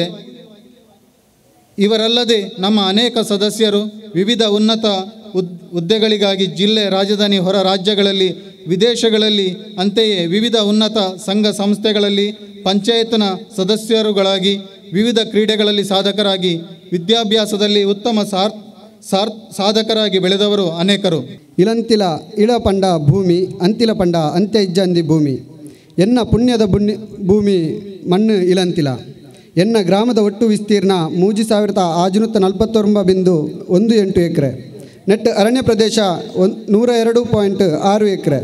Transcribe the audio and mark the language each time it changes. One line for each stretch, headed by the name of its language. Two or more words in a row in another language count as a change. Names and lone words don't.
Kannada: ಇವರಲ್ಲದೆ ನಮ್ಮ ಅನೇಕ ಸದಸ್ಯರು ವಿವಿಧ ಉನ್ನತ ಹುದ್ದೆಗಳಿಗಾಗಿ ಜಿಲ್ಲೆ, ರಾಜಧಾನಿ, ಹೊರ ರಾಜ್ಯಗಳಲ್ಲಿ, ವಿದೇಶಗಳಲ್ಲಿ, ಅಂತೆಯೇ ವಿವಿಧ ಉನ್ನತ ಸಂಘ ಸಂಸ್ಥೆಗಳಲ್ಲಿ ಪಂಚಾಯತ್ನ ಸದಸ್ಯರುಗಳಾಗಿ, ವಿವಿಧ ಕ್ರೀಡೆಗಳಲ್ಲಿ ಸಾಧಕರಾಗಿ, ವಿದ್ಯಾಭ್ಯಾಸದಲ್ಲಿ ಉತ್ತಮ ಸಾಧಕರಾಗಿ ಬೆಳೆದವರು ಅನೇಕರು.
Tulu: ಇಳಂತಿಲ ಇಳ ಪಂಡ ಭೂಮಿ, ಅಂತಿಲ ಪಂಡ ಅಂತ್ಯ ಇಜ್ಜಂದಿ ಭೂಮಿ. ಎನ್ನ ಪುಣ್ಯದ ಭೂಮಿ ಮಣ್ಣು ಇಳಂತಿಲ. ಎನ್ನ ಗ್ರಾಮದ ಒಟ್ಟು ವಿಸ್ತೀರ್ಣ 3549.18 ಎಕರೆ. ನೆಟ್ ಅರಣ್ಯ ಪ್ರದೇಶ 102.6 ಎಕರೆ.